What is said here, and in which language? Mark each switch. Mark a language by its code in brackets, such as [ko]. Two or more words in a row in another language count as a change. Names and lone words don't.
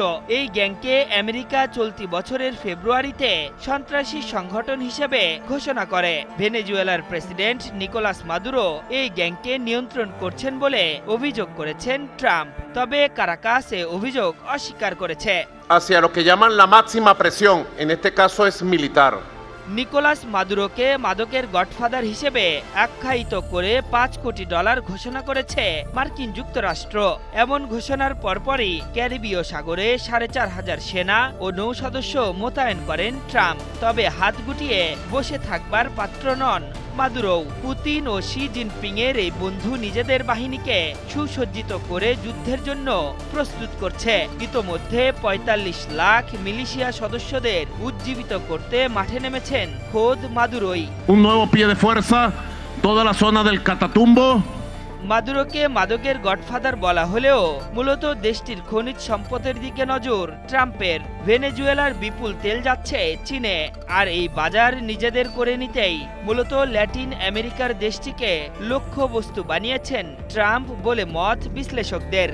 [bn] এই গ্যাংকে আমেরিকা চলতি বছরের ফেব্রুয়ারিতে সন্ত্রাসী সংগঠন হিসেবে ঘোষণা করে। ভেনেজুয়েলার প্রেসিডেন্ট নিকোলাস মাদুরো এই গ্যাংকে নিয়ন্ত্রণ করছেন বলে অভিযোগ করেছেন ট্রাম্প। তবে কারাকাস এ অভিযোগ অস্বীকার করেছে। [es] hacia lo que llaman la máxima presión, en este caso es militar. [bn] নিকোলাস মাদুরোকে মাদকের গডফাদার হিসেবে আখ্যায়িত করে $5 কোটি ঘোষণা করেছে মার্কিন যুক্তরাষ্ট্র। এমন ঘোষণার পরপরই ক্যারিবীয় সাগরে 4,500 সেনা ও নৌ সদস্য মোতায়েন করেন ট্রাম্প। তবে হাত গুটিয়ে বসে থাকবার পাত্র নন মাদুরো। পুতিন ও শি জিনপিং এর এই বন্ধু নিজেদের বাহিনীকে সুসজ্জিত করে যুদ্ধের জন্য প্রস্তুত করছে। ইতোমধ্যে 45 লাখ মিলিশিয়া সদস্যদের উজ্জীবিত করতে মাঠে নেমেছেন খোদ মাদুরোই। [es] Un nuevo pie de fuerza, toda la zona del Catatumbo. [bn] মাদুরোকে মাদকের গডফাদার বলা হলেও মূলত দেশটির খনিজ সম্পদের দিকে নজর ট্রাম্পের। ভেনেজুয়েলার বিপুল তেল যাচ্ছে চীনে, আর এই বাজার নিজেদের করে নিতেই মূলত ল্যাটিন আমেরিকার দেশটিকে লক্ষ্যবস্তু বানিয়েছেন ট্রাম্প বলে মত বিশ্লেষকদের।